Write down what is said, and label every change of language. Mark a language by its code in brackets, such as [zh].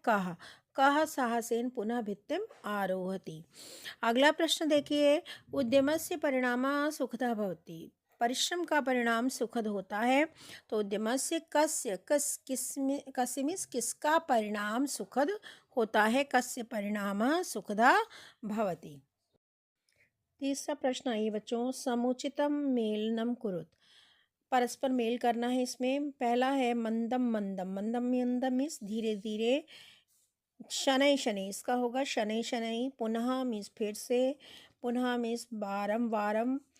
[sa] कह, कह साहसेन पुनः भित्तिम आरोहति। [hi] अगला प्रश्न देखिए, [sa] उद्यमस्य परिणामः सुखदा भवति, [hi] परिश्रम का परिणाम सुखद होता है। तो उद्यमस्य कस्य, कस्य मीन्स किसका परिणाम सुखद होता है? [sa] कस्य परिणामः सुखदा भवति। [hi] तीसरा प्रश्न आइए बच्चों, [sa] समुचितम मेलनम कुरुत, [hi] परस्पर मेल करना है इसमें। पहला है मंदम मंदम, मंदम मंदम मीन्स धीरे धीरे। शनै शनै, इसका होगा शनै शनै। पुनः मीन्स फिर से, पुनः मीन्स बारम बारम।